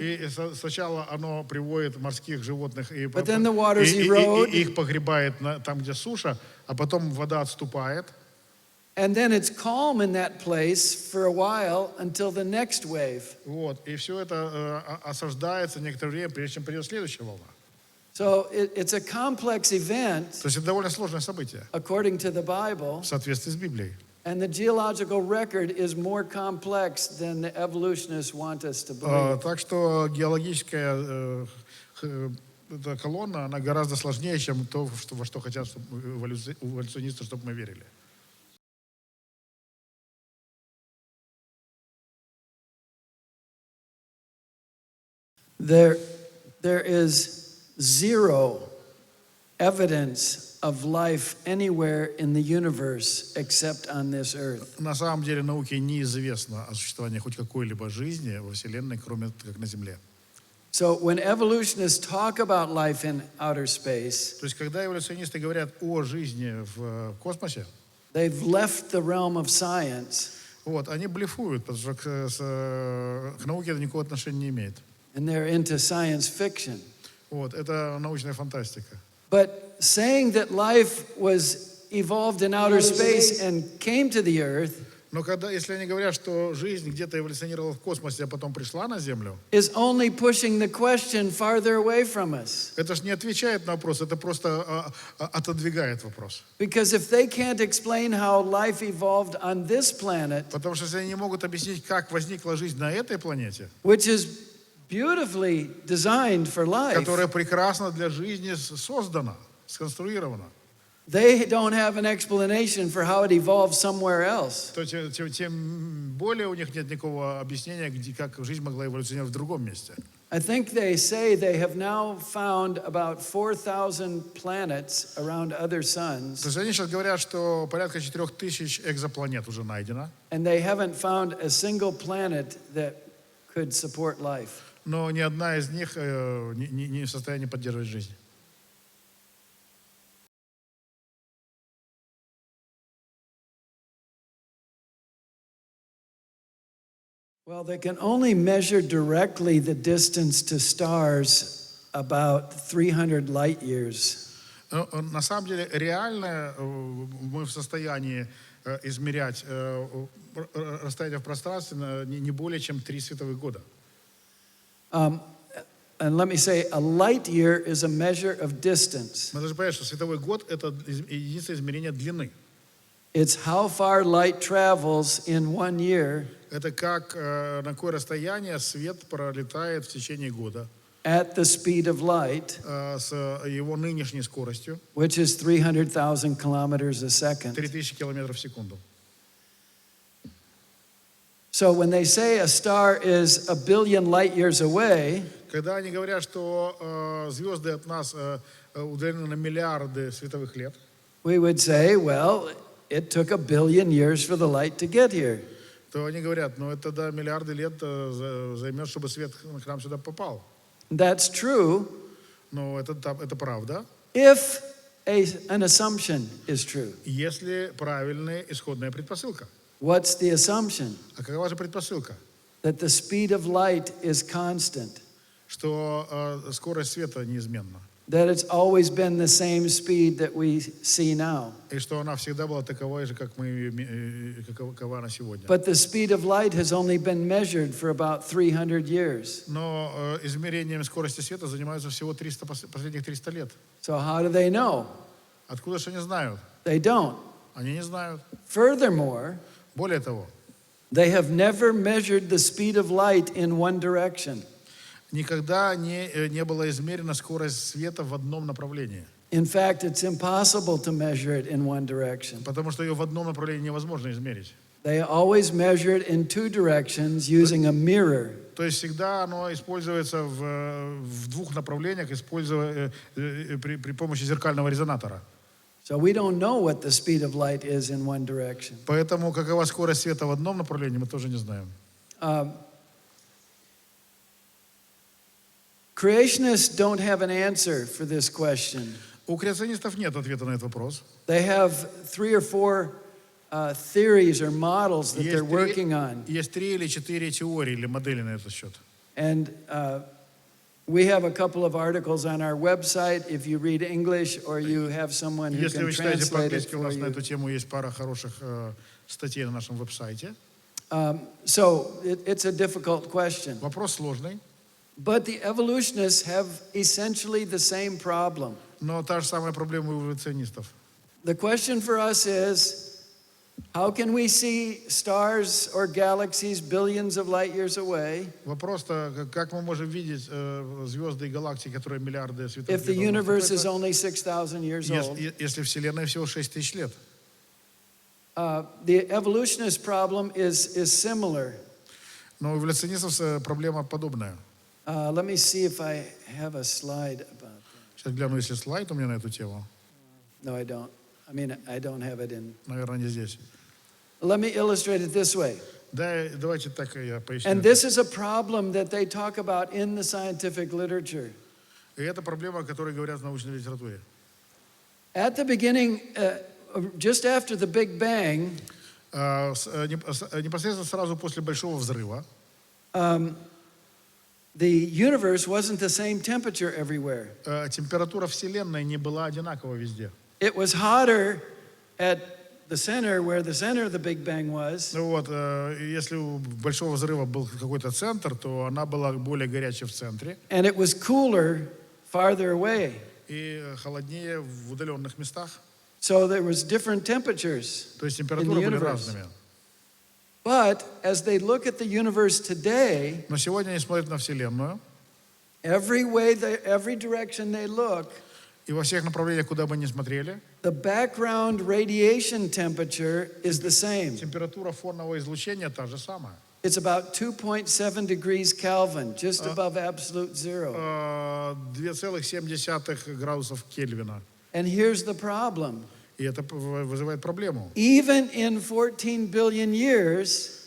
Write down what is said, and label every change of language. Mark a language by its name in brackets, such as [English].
[Russian] И сначала оно приводит морских животных и [English] But then the waters erode. [Russian] их погребает там, где суша, а потом вода отступает. [English] And then it's calm in that place for a while until the next wave. [Russian] Вот, и все это осаждается некоторое время, прежде чем придет следующая волна. [English] So it's a complex event [Russian] То есть это довольно сложное событие [English] according to the Bible. [Russian] в соответствии с Библией. [English] And the geological record is more complex than the evolutionists want us to believe. [Russian] Так что геологическая эта колонна, она гораздо сложнее, чем то, во что хотят эволюционисты, чтобы мы верили. [English] There is zero evidence of life anywhere in the universe except on this earth. [Russian] На самом деле науке неизвестно о существовании хоть какой-либо жизни во Вселенной, кроме как на Земле. [English] So when evolutionists talk about life in outer space, [Russian] То есть когда эволюционисты говорят о жизни в космосе, [English] they've left the realm of science [Russian] вот, они блефуют, потому что к науке это никакого отношения не имеет. [English] and they're into science fiction. [Russian] Вот, это научная фантастика. [English] But saying that life was evolved in outer space and came to the earth [Russian] Но если они говорят, что жизнь где-то эволюционировала в космосе, а потом пришла на Землю, [English] is only pushing the question farther away from us. [Russian] это же не отвечает на вопрос, это просто отодвигает вопрос. [English] Because if they can't explain how life evolved on this planet, [Russian] Потому что если они не могут объяснить, как возникла жизнь на этой планете, [English] which is beautifully designed for life, [Russian] которая прекрасно для жизни создана, сконструирована, [English] they don't have an explanation for how it evolved somewhere else. [Russian] то тем более у них нет никакого объяснения, как жизнь могла эволюционировать в другом месте. [English] I think they say they have now found about 4,000 planets around other [Russian] То [English] suns, [Russian] есть они сейчас говорят, что порядка 4000 экзопланет уже найдено, [English] and they haven't found a single planet that could support life. [Russian] но ни одна из них не в состоянии поддерживать жизнь. [English] Well, they can only measure directly the distance to stars about 300 light years. [Russian] На самом деле, реально мы в состоянии измерять расстояние в пространстве не более чем 3 световых года. [English] And let me say, a light year is a measure of distance. [Russian] Мы должны понять, что световой год — это единица измерения длины. [English] It's how far light travels in 1 year [Russian] Это как, на какое расстояние свет пролетает в течение года [English] at the speed of light, [Russian] с его нынешней скоростью [English] which is 300,000 kilometers a second. [Russian] 3000 километров в секунду. [English] So when they say a star is a billion light years away, [Russian] Когда они говорят, что звезды от нас удалены на миллиарды световых лет, [English] we would say, well, it took a billion years for the light to get here. [Russian] то они говорят, ну это да, миллиарды лет займет, чтобы свет к нам сюда попал. [English] That's true [Russian] Но это правда, [English] if an assumption is true. [Russian] если правильная исходная предпосылка. [English] What's the assumption? [Russian] А какова же предпосылка? [English] That the speed of light is constant. [Russian] Что скорость света неизменна. [English] That it's always been the same speed that we see now. [Russian] И что она всегда была таковой же, какова она сегодня. [English] But the speed of light has only been measured for about 300 years. [Russian] Но измерением скорости света занимаются всего последних 300 лет. [English] So how do they know? [Russian] Откуда же они знают? [English] They don't. [Russian] Они не знают. [English] Furthermore, [Russian] Более того, [English] they have never measured the speed of light in one direction. [Russian] никогда не была измерена скорость света в одном направлении. [English] In fact, it's impossible to measure it in one direction. [Russian] Потому что ее в одном направлении невозможно измерить. [English] They always measure it in two directions using a mirror. [Russian] То есть всегда оно используется в двух направлениях, при помощи зеркального резонатора. [English] So we don't know what the speed of light is in one direction. [Russian] Поэтому какова скорость света в одном направлении, мы тоже не знаем. [English] Creationists don't have an answer for this question. [Russian] У креационистов нет ответа на этот вопрос. [English] They have 3 or 4 theories or models that they're working on. [Russian] Есть 3 или 4 теории или модели на этот счет. [English] And we have a couple of articles on our website if you read English or you have someone who [Russian] Если [English] can [Russian] вы читаете [English] translate it [Russian] по-английски, у [English] for [Russian] нас на [English] you. [Russian] эту тему есть пара хороших статей на нашем веб-сайте. [English] So it's a difficult question. [Russian] Вопрос сложный, [English] But the evolutionists have essentially the same problem. [Russian] но та же самая проблема у эволюционистов. [English] The question for us is, how can we see stars or galaxies billions of light years away [Russian] Вопрос-то, как мы можем видеть звезды и галактики, которые миллиарды световых [English] if the [Russian] лет [English] universe is [Russian] находятся, [English] only 6,000 years old? [Russian] если Вселенная всего 6000 лет? [English] The evolutionist problem is similar. [Russian] Но у эволюционистов проблема подобная. [English] Let me see if I have a slide about that. [Russian] Сейчас гляну, если слайд у меня на эту тему. [English] No, I don't. I mean, I don't have it in. [Russian] Наверное, не здесь. [English] Let me illustrate it this way. [Russian] Давайте так я поясню. [English] And this is a problem that they talk about in the scientific literature. [Russian] И это проблема, о которой говорят в научной литературе. [English] At the beginning, just after the Big Bang, [Russian] Непосредственно сразу после Большого взрыва [English] the universe wasn't the same temperature everywhere. [Russian] температура Вселенной не была одинакова везде. [English] It was hotter at the center, where the center of the Big Bang was, [Russian] Ну вот, если у Большого взрыва был какой-то центр, то она была более горячей в центре [English] and it was cooler farther away. [Russian] и холоднее в удаленных местах. [English] So there was different temperatures. [Russian] То есть температуры были [English] universe. [Russian] разными. [English] But as they look at the universe today, [Russian] Но сегодня они смотрят на Вселенную, [English] every direction they look, [Russian] и во всех направлениях, куда бы ни смотрели, [English] the background radiation temperature is the same. [Russian] Температура фонового излучения та же самая. [English] It's about 2.7 degrees Kelvin, just above absolute zero. [Russian] 2,7 градусов Кельвина. [English] And here's the problem. [Russian] И это вызывает проблему. [English] Even in 14 billion years,